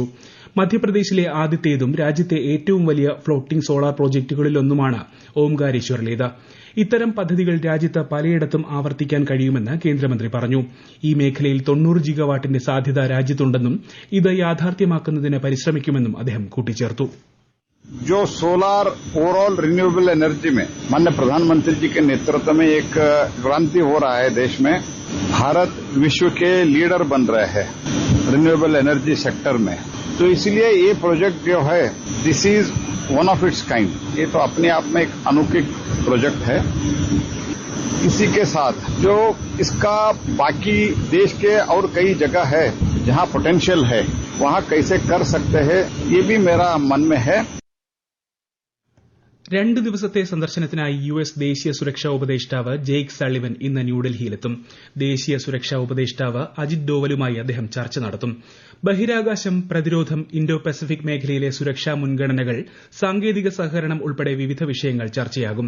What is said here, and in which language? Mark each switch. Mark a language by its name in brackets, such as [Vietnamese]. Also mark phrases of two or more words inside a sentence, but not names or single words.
[Malayalam] മധ്യപ്രദേശിലെ ആദ്യത്തേതും രാജ്യത്തെ ഏറ്റവും വലിയ [English] floating solar [Malayalam] പ്രോജക്ടുകളിലൊന്നുമാണ് ഓംകാരേശ്വറിലേത്. ഇത്തരം പദ്ധതികൾ രാജ്യത്ത് പലയിടത്തും ആവർത്തിക്കാൻ കഴിയുമെന്ന് കേന്ദ്രമന്ത്രി പറഞ്ഞു. ഈ മേഖലയിൽ 90 ജിഗാവാട്ടിന്റെ സാധ്യത രാജ്യത്തുണ്ടെന്നും ഇത് യാഥാർത്ഥ്യമാക്കുന്നതിന് പരിശ്രമിക്കുമെന്നും അദ്ദേഹം കൂട്ടിച്ചേർത്തു. [Hindi] जो [English] solar overall renewable energy [Hindi] में माननीय प्रधानमंत्री जी के नेतृत्व में एक क्रांति हो रहा है देश में. भारत विश्व के लीडर बन रहे हैं [English] renewable energy sector [Hindi] में. तो इसलिए ये प्रोजेक्ट जो है [English] this is one of its kind. [Hindi] ये तो अपने आप में एक अनोखी प्रोजेक्ट है. इसी के साथ जो इसका बाकी देश के और कई जगह है जहां पोटेंशियल है वहां कैसे कर सकते हैं ये भी मेरा मन में है. [Malayalam] 2 ദിവസത്തെ സന്ദർശനത്തിനായി US ദേശീയ സുരക്ഷാ ഉപദേഷ്ടാവ് ജെയ്ക്ക് സള്ളിവൻ ഇന്ന് ന്യൂഡൽഹിയിലെത്തും. ദേശീയ സുരക്ഷാ ഉപദേഷ്ടാവ് അജിത് ഡോവലുമായി അദ്ദേഹം ചർച്ച നടത്തും. ബഹിരാകാശം, പ്രതിരോധം, ഇന്തോ പസഫിക് മേഖലയിലെ സുരക്ഷാ മുൻഗണനകൾ, സാങ്കേതിക സഹകരണം ഉൾപ്പെടെ വിവിധ വിഷയങ്ങൾ ചർച്ചയാകും.